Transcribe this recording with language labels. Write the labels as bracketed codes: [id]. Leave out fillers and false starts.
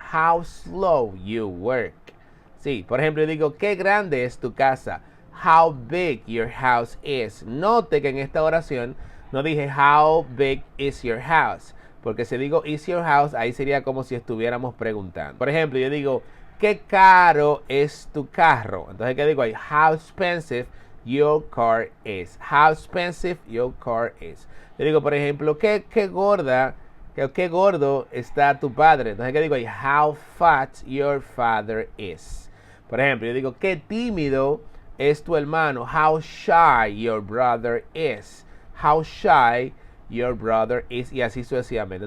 [en] How slow you work. [es] Sí, por ejemplo, yo digo, qué grande es tu casa. [en] How big your house is. [es] Note que en esta oración no dije [en] how big is your house. [es] Porque si digo is your house, ahí sería como si estuviéramos preguntando. Por ejemplo, yo digo, qué caro es tu carro. Entonces, ¿qué digo ahí? [en] How expensive your car is. How expensive your car is. [es] Yo digo, por ejemplo, qué gorda, qué gordo está tu padre. Entonces, ¿qué digo ahí? [en] How fat your father is. [es] Por ejemplo, yo digo, qué tímido es tu hermano. [en] How shy your brother is. How shy your brother is. [es] Y así sucesivamente.